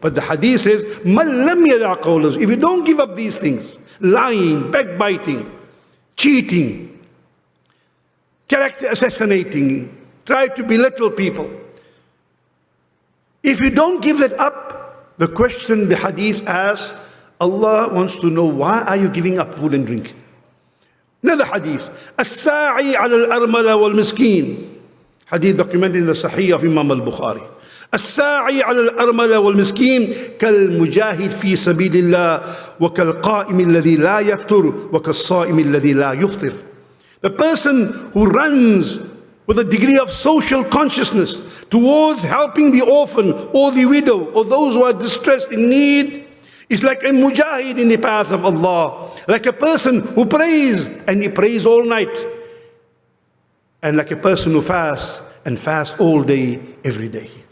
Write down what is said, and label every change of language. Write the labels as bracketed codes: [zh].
[en] But the hadith says, [ar] مَنْ لَمْ يَدَعْ قَوْلَهُ. [en] If you don't give up these things, lying, backbiting, cheating, character assassinating, try to belittle people, if you don't give that up, the question the hadith asks, Allah wants to know, why are you giving up food and drink? Another hadith, [ar] الساعي على الأرملة والمسكين. [en] Hadith documented in the Sahih of Imam al-Bukhari. [ar] الساعي على الأرملة والمسكين كالمجاهد في سبيل الله وكالقائم الذي لا يفطر وكالصائم الذي لا يفطر. [en] The person who runs with a degree of social consciousness towards helping the orphan or the widow or those who are distressed in need is like a mujahid in the path of Allah, like a person who prays and he prays all night, and like a person who fasts and fasts all day, every day.